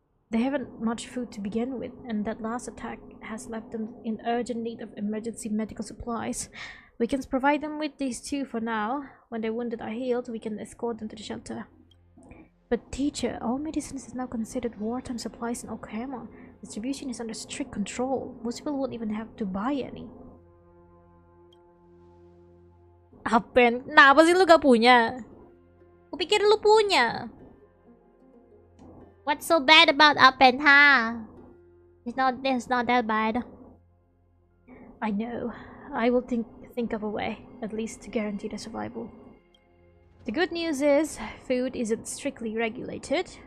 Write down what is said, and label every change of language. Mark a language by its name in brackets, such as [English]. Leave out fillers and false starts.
[English] They haven't much food to begin with, and that last attack has left them in urgent need of emergency medical supplies. We can provide them with these two for now. When their wounded are healed, we can escort them to the shelter. But teacher, all medicines is now considered wartime supplies in Okhema. Distribution is under strict control. Most people won't even have to buy any. [Indonesian] Apen, kenapa sih lu gak punya? Kupikir lu punya. [English] What's so bad about Apen, huh? It's not that bad. I know. I will think of a way, at least to guarantee their survival. The good news is, food isn't strictly regulated.